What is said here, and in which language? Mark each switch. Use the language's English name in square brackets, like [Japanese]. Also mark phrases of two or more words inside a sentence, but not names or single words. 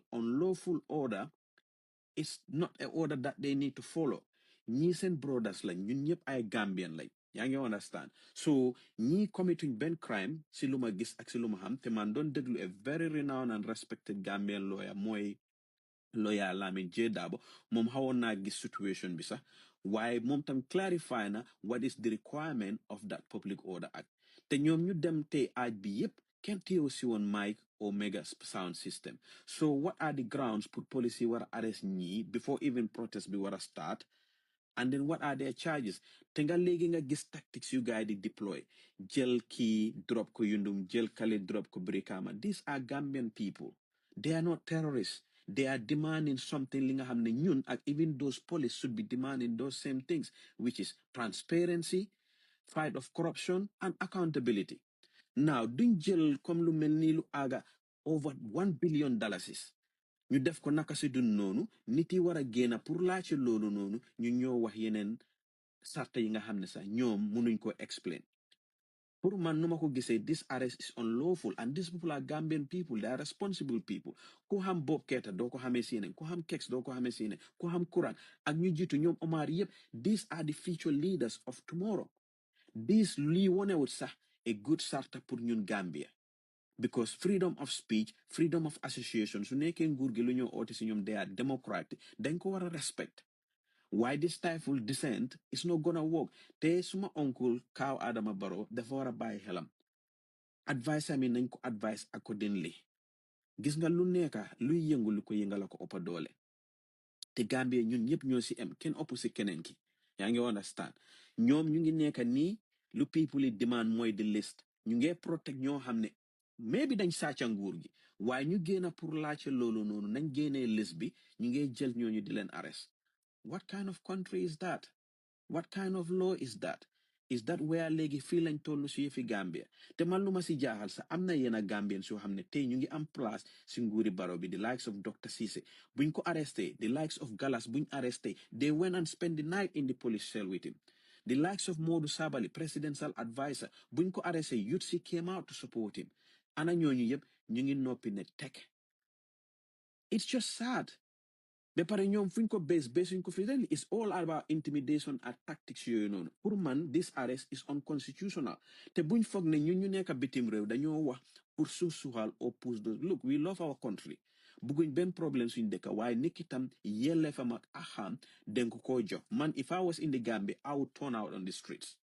[English] Unlawful order is not an order that they need to follow. [Wolof] Ñi seen brothers lañ, ñun ñëpp ay Gambian lañ. Yaa ngi understand? So ñi committing ben crime si lu ma gis ak si lu ma xam te man doon déglu [English] a very renowned and respected Gambian lawyer [Wolof] mooy lawyer Lamin J Dabo moom xawoon naa gis situation bi sax waaye moom tam clarify na [English] what is the requirement of that Public Order Act [Wolof] te ñoom ñu dem tey aaj bi yépp kenn teew si woon [English] mic or mega sound system. So what are the grounds put policy [Wolof] war a [English] arrest ñi before even protest [Wolof] bi war a [English] start? And then what are their charges? [Wolof] Te nga léegi nga gis [English] tactics you guys [Wolof] di deploy. Jël kii drop ko Yundum, jël kale drop ko Brikama. [English] These are Gambian people. They are not terrorists. They are demanding something [Wolof] li nga xam ne ñun ak [English] even those police should be demanding those same things, which is transparency, fight of corruption, and accountability. Now, [Wolof] duñ jël comme lu mel ni lu aga [English] over $1 billion. [Wolof] ñu def ko naka si dun noonu nit yi war a génn pour laajte loolu noonu ñu ñoo wax yeneen sarta yi nga xam ne sax ñoom mënuñ ko explain pour man nu ma ko gisee [English] this arrest is unlawful and these people are Gambian people, they are responsible people. [Wolof] Ku xam Bob Keita doo ko xamee si yeneen ku xam Kex doo ko xamee si yeneen ku xam Kurang ak ñu jiitu ñoom Omar yëpp [English] these are the future leaders of tomorrow. [Wolof] This lii wonewut sax [English] a good [Wolof] sarta pour ñun Gambia. [English] Because freedom of speech, freedom of association, [Wolof] su nekkee nguur gi lu ñoo oote si ñoom [English] they are democratic, [Wolof] dañ ko war a respect. [English] Why this stifle dissent is not gonna work. [Wolof] Te suma uncle Kaw Adama Barrow dafa war a bàyyi xelam. Advice ami nañ ko advice accordingly. Gis nga lu nekka luy yëngu lu ko yëngala ko ëppa doole. Te Gambia ñun ñëpp ñoo si em kenn ëpp si keneen ki. Yaa ngi understand. Ñoom ñu ngi nekka nii lu people yi demand mooy [English] the list. [Wolof] Ñu ngi protect ñoo xam ne maybe dañ sàcca nguur gi waaye ñu génn pour laajte loolu noonu nañ génnee list bi ñu ngi jël ñooñu di leen arrest. [English] What kind of country is that? What kind of law is that? Is that where [Wolof] léegi fii lañ toll si yëfi Gambia te man lu ma si jaaxal sax am na yenn Gambians yoo xam ne tey ñu ngi am place si nguuri Barrow bi [English] the likes of Dr. Cissé [Wolof] buñ ko [English] arresté the likes of Gallas buñ arresté they went and spent the night in the police cell with him. The likes of Modou Sabali presidential advisor [Wolof] buñ ko [English] arresté youth si came out to support him. [Wolof] Ana ñooñu yëpp ñu ngi noppi ne tek. [English] It's just sad. [Wolof] Be pare ñoom fuñ ko base suñ ko fi [English] it's all about intimidation and tactics [Wolof] yooyu noonu pour man [English] this arrest is unconstitutional [Wolof] te buñ foog ne ñun ñu nekk bitim réew dañoo wax pour suuxal [English] or push those look we love our country [Wolof] bugguñ benn problème suñ dëkk waaye nit ki tam yelleefam ak axam den ko jox man [English] if I was in the Gambia I would turn out on the streets